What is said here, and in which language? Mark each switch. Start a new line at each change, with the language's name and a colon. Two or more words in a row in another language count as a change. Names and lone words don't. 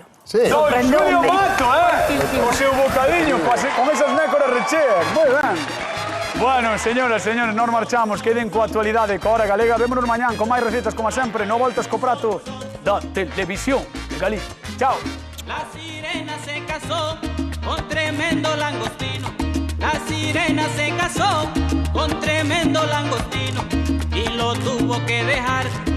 Galician: Sí. Don Xulio Mato, Sí. O seu bocadiño, con esas nécoras recheas. Moi ben.
Spanish: Bueno, señoras, señores, nos marchamos. Queden
Galician: coa actualidade, coa hora galega. Vémonos mañán con máis recetas, como sempre, no voltas co prato da televisión de Galicia. Chao.
Spanish: La sirena se casó con tremendo langostino. La sirena se casó con tremendo langostino y lo tuvo que dejar